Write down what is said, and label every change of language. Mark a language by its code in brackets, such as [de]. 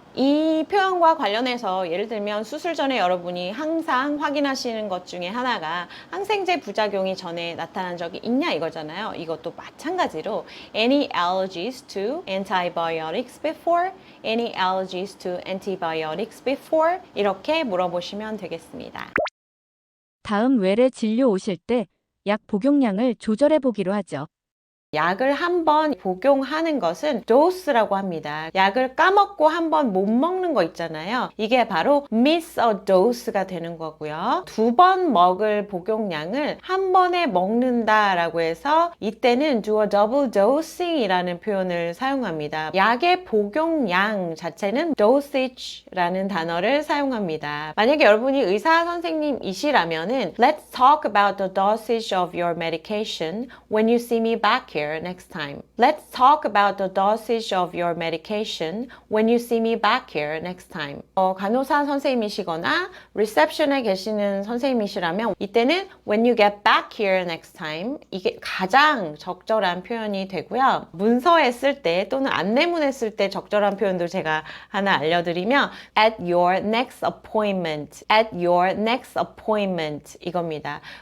[ko] 이 표현과 관련해서 예를 들면 수술 전에 여러분이 항상 확인하시는 것 중에 하나가 항생제 부작용이 전에 나타난 적이 있냐 이거잖아요. 이것도 마찬가지로 [en] Any allergies to antibiotics before? Any allergies to antibiotics before? [ko] 이렇게 물어보시면 되겠습니다. 다음 외래 진료 오실 때 약 복용량을 조절해 보기로 하죠. 약을 한 번 복용하는 것은 dose라고 합니다. 약을 까먹고 한 번 못 먹는 거 있잖아요. 이게 바로 [en] miss a dose [ko] 가 되는 거고요. 두 번 먹을 복용량을 한 번에 먹는다라고 해서 이때는 [en] do a double dosing [ko] 이라는 표현을 사용합니다. 약의 복용량 자체는 dosage라는 단어를 사용합니다. 만약에 여러분이 의사 선생님이시라면은 [en] Let's talk about the dosage of your medication when you see me back here next time. Let's talk about the dosage of your medication when you see me back here next time. [ko] 간호사 선생님이시거나 reception에 계시는 선생님이시라면 이때는 [en] when you get back here next time [ko] 이게 가장 적절한 표현이 되고요. 문서에 쓸 때 또는 안내문에 쓸 때 적절한 표현도 제가 하나 알려드리면 [en] at your next appointment, at your next appointment [ko] 이겁니다.